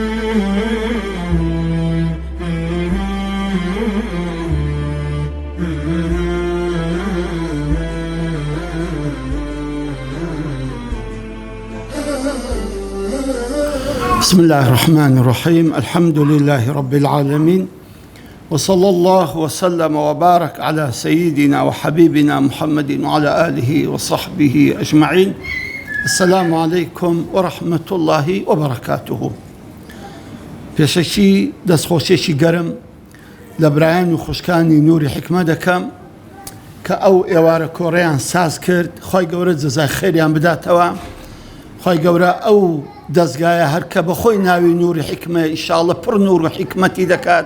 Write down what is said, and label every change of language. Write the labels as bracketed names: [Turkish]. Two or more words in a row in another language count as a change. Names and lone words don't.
[Arabic] بسم الله الرحمن الرحيم. الحمد لله رب العالمين، وصلى الله وسلم وبارك على سيدنا وحبيبنا محمد وعلى آله وصحبه أجمعين. السلام عليكم ورحمة الله وبركاته. [Central Kurdish] پێشەکی دەستخۆشیێکی گەرم لە برایان و خوشکانی نوری حکمە دەکەم کە ئەو ئێوارە کۆڕەیان ساز کرد. خی گەورە جەزای خێریان بداتەوە. خی گەورە ئەو دەستگایە هەرکە بەخۆی ناوی نوری حکمە ئینشاڵڵە پڕ نور و حکمەتی دەکات.